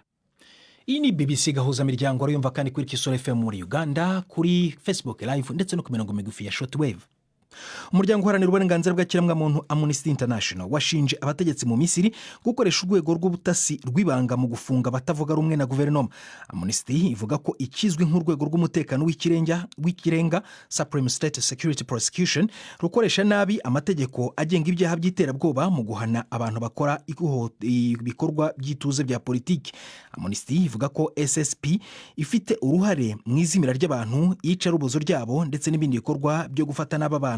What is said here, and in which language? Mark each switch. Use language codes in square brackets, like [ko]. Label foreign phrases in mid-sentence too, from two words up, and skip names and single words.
[rw] Iyi ni BBC gahuza miryango arayumva kandi kuri Kisoro FM muri Uganda, kuri Facebook Live ndetse no ku mirongo migufi ya shortwave. Umuryango uharanira uburenganzira bw'ikiremwamuntu Amnesty International washinje abategetsi mu Misiri gukoresha urwego rw'ubutasi rw'ibanga mu gufunga abatavuga rumwe na guverinoma. Amnesty ivuga ko ikizwi nk'urwego rw'umutekano w'ikirenga Supreme State Security Prosecution rukoresha nabi amategeko agenga ibyaha by'iterabwoba mu guhana abantu bakora ibikorwa by'ituze bya politiki. Amnesty ivuga ko SSP ifite uruhare mu izimira ry'abantu, iyicarubozo ryabo ndetse n'ibindi bikorwa byo gufata n'aba bantu.